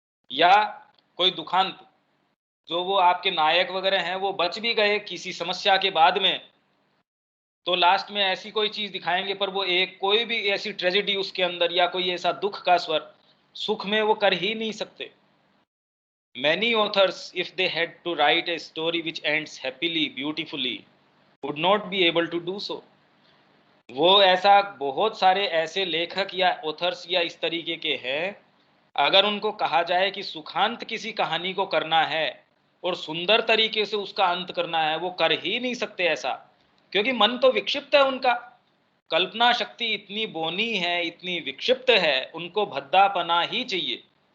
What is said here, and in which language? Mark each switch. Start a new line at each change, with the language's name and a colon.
Hindi: या कोई दुखांत, जो वो आपके नायक वगैरह हैं वो बच भी गए किसी समस्या के बाद में, तो लास्ट में ऐसी कोई चीज दिखाएंगे, पर वो एक कोई भी ऐसी ट्रेजेडी उसके अंदर या कोई ऐसा दुख का स्वर, सुख में वो कर ही नहीं सकते।
English: Many authors, if they had to write a story which ends happily, beautifully, would not be able to do so.
Hindi: वो ऐसा बहुत सारे ऐसे लेखक या ऑथर्स या इस तरीके के हैं, अगर उनको कहा जाए कि सुखांत किसी कहानी को करना है और सुंदर तरीके से उसका अंत करना है, वो कर ही नहीं सकते ऐसा। क्योंकि मन तो विक्षिप्त है उनका, कल्पना शक्ति इतनी बोनी है, इतनी विक्षिप्त है, उनको भद्दापना ही चाहिए।